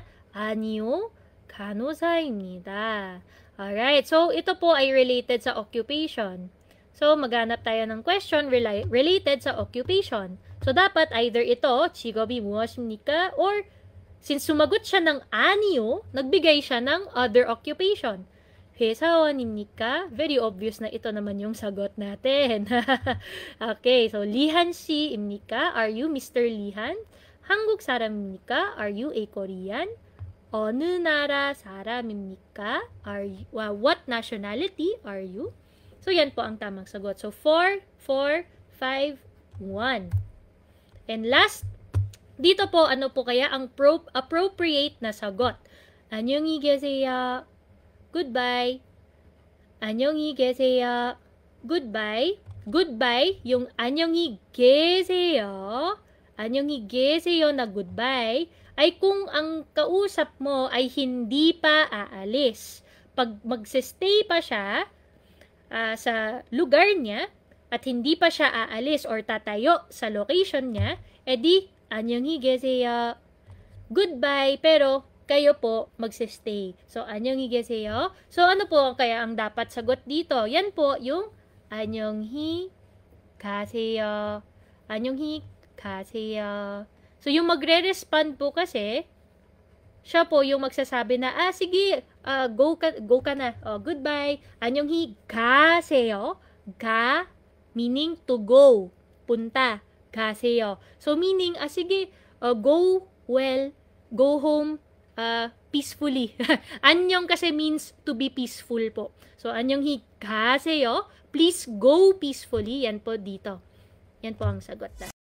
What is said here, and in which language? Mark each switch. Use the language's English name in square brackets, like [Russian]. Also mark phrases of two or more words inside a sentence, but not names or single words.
[Korean] 아니요, 간호사입니다. [English] Alright. [Filipino] So, ito po ay related sa occupation. So, maghanap tayo ng question related sa occupation. So, dapat either ito, [Korean] 직업이 무엇입니까? [Filipino] Or, since sumagot siya ng 아니요, nagbigay siya ng [English] other occupation. [Filipino] 회사원입니까? [English] Very obvious [Filipino] na ito naman yung sagot natin. [English] Okay, so Lihan 씨입니까? Are you Mr. Lihan? [Korean] 한국 사람입니까? [English] Are you a Korean? [Korean] 어느 나라 사람입니까? [English] What nationality are you? [Filipino] So yan po ang tamang sagot. [English] So 4, 4, 5, 1. And last, [Filipino] dito po ano po kaya ang appropriate na sagot? [Korean] 안녕히 계세요. Goodbye. 안녕히 계세요. [English] Goodbye. [Filipino] Goodbye, yung [Korean] 안녕히 계세요. 안녕히 계세요 [Filipino] na goodbye, ay kung ang kausap mo ay hindi pa aalis. Pag magsistay pa siya sa lugar niya at hindi pa siya aalis or tatayo sa location niya, edi [Korean] 안녕히 계세요. [Filipino] Goodbye, pero kayo po magsistay. So, [Korean] 안녕히 계세요. [Filipino] So, ano po kaya ang dapat sagot dito? Yan po yung [Korean] 안녕히 가세요. 안녕히 가세요. [Filipino] So, yung magre-respond po kasi, siya po yung magsasabi na, sige, go ka na. [English] Goodbye. [Korean] 안녕히 가세요. [English] Ga, meaning to go. Punta. [Korean] 가세요. [English] So, meaning, sige, go well, go home, peacefully. 안녕 kasi means to be peaceful po. So, [Korean] 안녕히 가세요. [English] Please go peacefully. [Filipino] Yan po dito. Yan po ang sagot na.